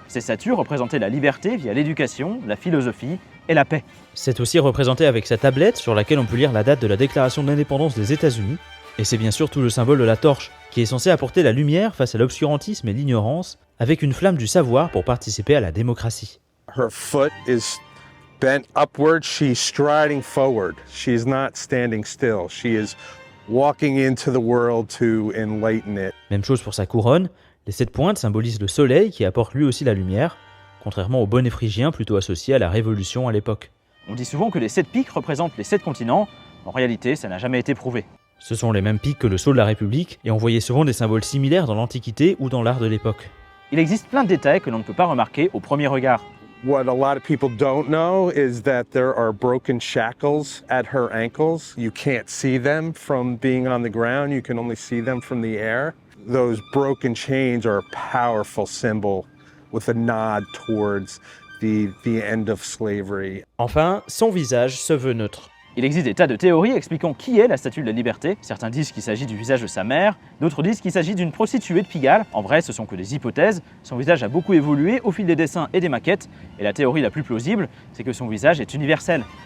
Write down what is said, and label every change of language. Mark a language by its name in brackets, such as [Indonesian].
[French] Ces statues représentaient la liberté via l'éducation, la philosophie et la paix. C'est aussi représenté avec sa tablette sur laquelle on peut lire la date de la déclaration d'indépendance des États-Unis, et c'est bien sûr tout le symbole de la torche, qui est censé apporter la lumière face à l'obscurantisme et l'ignorance, avec une flamme du savoir pour participer à la démocratie. [English] Her foot is bent upward, she's striding forward. She's not standing still. She is walking into the world to enlighten it. [French] Même chose pour sa couronne, les 7 pointes symbolisent le soleil qui apporte lui aussi la lumière, contrairement au bonnet phrygien plutôt associé à la Révolution à l'époque. On dit souvent que les 7 pics représentent les 7 continents, en réalité ça n'a jamais été prouvé. Ce sont les mêmes pics que le sceau de la République, et on voyait souvent des symboles similaires dans l'Antiquité ou dans l'art de l'époque. Il existe plein de détails que l'on ne peut pas remarquer au premier regard. [English] What a lot of people don't know is that there are broken shackles at her ankles. You can't see them from being on the ground, you can only see them from the air. Those broken chains are a powerful symbol with a nod towards the end of slavery. [French] Enfin, son visage se veut neutre. Il existe des tas de théories expliquant qui est la Statue de la Liberté. Certains disent qu'il s'agit du visage de sa mère, d'autres disent qu'il s'agit d'une prostituée de Pigalle. En vrai, ce sont que des hypothèses. Son visage a beaucoup évolué au fil des dessins et des maquettes, et la théorie la plus plausible, c'est que son visage est universel.